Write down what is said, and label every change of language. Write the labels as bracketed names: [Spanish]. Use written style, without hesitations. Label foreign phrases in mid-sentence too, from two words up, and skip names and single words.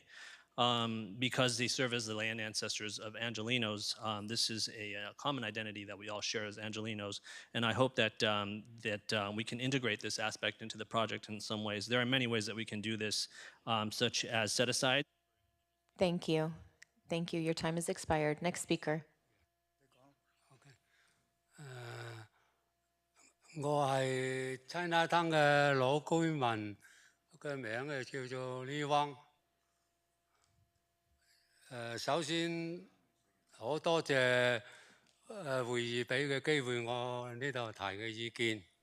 [English] Because they serve as the land ancestors of Angelenos, this is a common identity that we all share as Angelenos, and I hope that we can integrate this aspect into the project in some ways. There are many ways that we can do this, such as set aside. Thank you. Thank you. Your time has expired. Next speaker. [Cantonese] 我係 Chinatown 嘅老居民，嘅名係叫做李汪。首先好多謝會議俾嘅機會，我呢度提嘅意見。